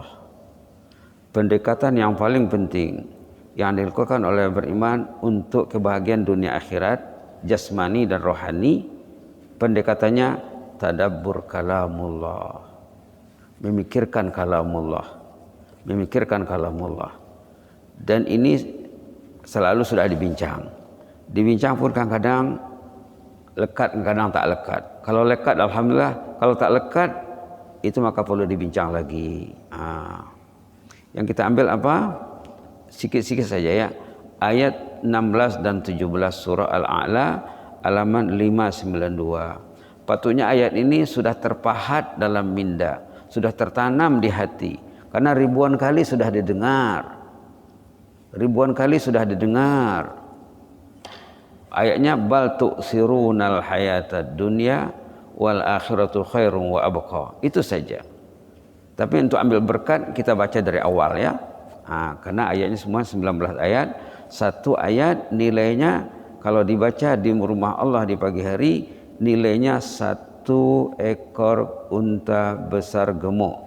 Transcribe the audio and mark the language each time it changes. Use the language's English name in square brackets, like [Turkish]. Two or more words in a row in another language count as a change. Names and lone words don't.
[Malay] Pendekatan yang paling penting yang dilakukan oleh orang beriman untuk kebahagiaan dunia akhirat jasmani dan rohani, pendekatannya tadabbur kalamullah, memikirkan kalamullah. Dan ini selalu sudah dibincang pun kadang-kadang lekat, kadang tak lekat. Kalau lekat alhamdulillah, kalau tak lekat itu maka perlu dibincang lagi. Yang kita ambil apa? Sikit-sikit saja ya. Ayat 16 dan 17 surah Al-A'la halaman 592. Patutnya ayat ini sudah terpahat dalam minda, sudah tertanam di hati. Karena ribuan kali sudah didengar. [Arabic] Ayatnya بل تؤثرون الحياة الدنيا والآخرة خير وأبقى. [Malay] Itu saja. Tapi untuk ambil berkat kita baca dari awal ya. Karena ayatnya semua 19 ayat. Satu ayat nilainya kalau dibaca di rumah Allah di pagi hari nilainya 1 ekor unta besar gemuk.